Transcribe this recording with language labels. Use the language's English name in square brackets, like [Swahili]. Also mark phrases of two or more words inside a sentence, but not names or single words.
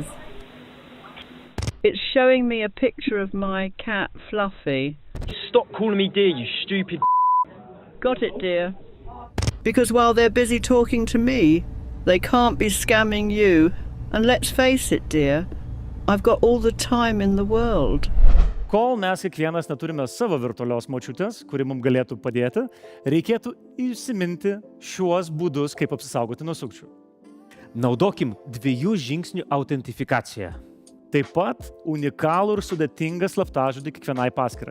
[English] It's showing me a picture of my cat, Fluffy. Stop calling me dear, you stupid... Got it, dear. Because while they're busy talking to me, they can't be scamming you. And let's face it, dear, I've got all the time in the world. [Lithuanian] Kol mes kiekvienas neturime savo virtualios močiutės, kuri mums galėtų padėti, reikėtų įsiminti šiuos būdus, kaip apsisaugoti nuo sukčių. Naudokim 2 žingsnių autentifikaciją. Taip pat unikalų ir sudėtingą slaptažodį kiekvienai paskyrai.